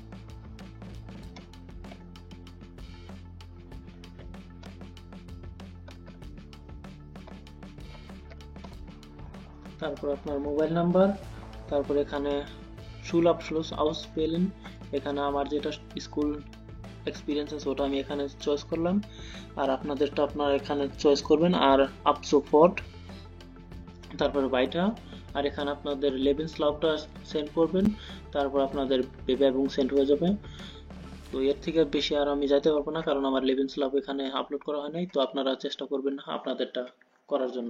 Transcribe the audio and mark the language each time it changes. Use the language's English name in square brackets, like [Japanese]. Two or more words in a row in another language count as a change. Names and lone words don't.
[Bangla] তারপর আপনার মোবাইল নাম্বার, তারপর এখানে [German] Schulabschluss auswählen, [Bangla] এখানে আমার যেটা [English] school experience [Bangla] আছে ওটা আমি এখানে চয়েস করলাম, আর আপনাদেরটা আপনারা এখানে চয়েস করবেন। [German] আর ab sofort, [Bangla] তারপর বাইটা, আর এখানে আপনাদের লেবেনসলাউফটা সেন্ড করবেন। তারপর আপনাদের বেবেবুং সেন্ড হয়ে যাবে। তো এর থেকে বেশি আর আমি যাইতে পারবো না, কারণ আমার লেবেনসলাউফ এখানে আপলোড করা হয় নাই। তো আপনারা চেষ্টা করবেন আপনাদেরটা করার জন্য।